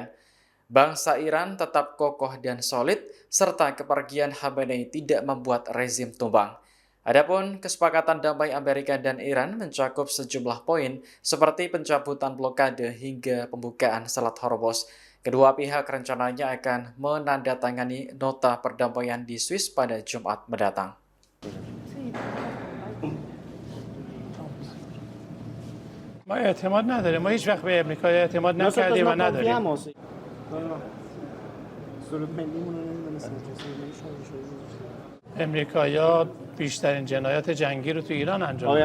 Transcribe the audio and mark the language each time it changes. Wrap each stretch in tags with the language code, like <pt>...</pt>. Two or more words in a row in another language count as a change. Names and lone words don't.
<id>Bangsa Iran tetap kokoh dan solid, serta kepergian Khamenei tidak membuat rezim tumbang. Adapun kesepakatan damai Amerika dan Iran mencakup sejumlah poin seperti pencabutan blokade hingga pembukaan Selat Hormuz. Kedua pihak rencananya akan menandatangani nota perdamaian di Swiss pada Jumat mendatang.</id> <fa>ما اعتماد نداریم ما هیچ وقت به امریکا اعتماد نکردیم و نداریم سرود ملیمون رو نمیدونستم امریکایی‌ها بیشترین جنایات جنگی رو تو ایران انجام دادن.</fa>